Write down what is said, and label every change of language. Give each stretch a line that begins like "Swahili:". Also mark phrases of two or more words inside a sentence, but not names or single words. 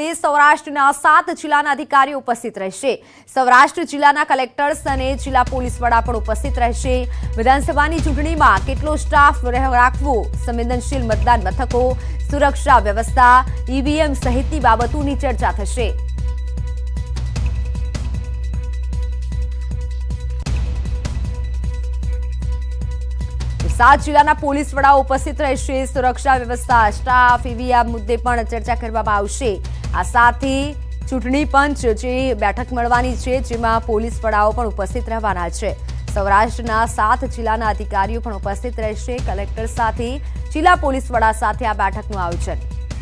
Gujarati: સૌરાષ્ટ્રના 7 જિલ્લાના અધિકારીઓ ઉપસ્થિત રહેશે। સૌરાષ્ટ્ર જિલ્લાના કલેક્ટર્સ અને જિલ્લા પોલીસ વડા પણ ઉપસ્થિત રહેશે। વિધાનસભાની ચૂંટણીમાં કેટલો સ્ટાફ રાખવો, સંવેદનશીલ મતદાન મથકો, સુરક્ષા વ્યવસ્થા, ઈવીએમ સહિતની બાબતોની ચર્ચા થશે। સાત જિલ્લાના પોલીસ વડાઓ ઉપસ્થિત રહેશે। સુરક્ષા વ્યવસ્થા, સ્ટાફ, ઈવીએમ મુદ્દે પણ ચર્ચા કરવામાં આવશે। આ સાથે ચૂંટણી પંચ જે બેઠક મળવાની છે જેમાં પોલીસ વડાઓ પણ ઉપસ્થિત રહેવાના છે। સૌરાષ્ટ્રના 7 જિલ્લાના અધિકારીઓ પણ ઉપસ્થિત રહેશે। કલેક્ટર સાથે જિલ્લા પોલીસ વડા સાથે આ બેઠકનું આયોજન।